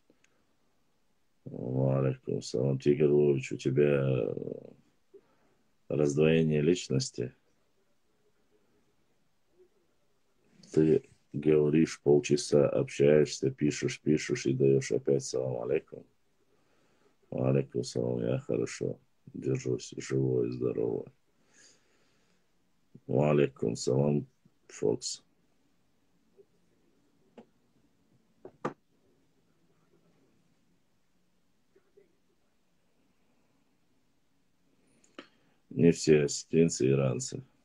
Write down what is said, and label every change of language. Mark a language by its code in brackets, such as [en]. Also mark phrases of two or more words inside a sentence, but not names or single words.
[ar] عليكم السلام. [ru] Тигрович, у тебя раздвоение личности. Ты говоришь полчаса, общаешься, пишешь и даешь опять [ar] السلام عليكم. عليكم السلام, [ru] я хорошо держусь, живой и здоровый. [ar] عليكم السلام, Фокс. [ru] Не все осетинцы иранцы.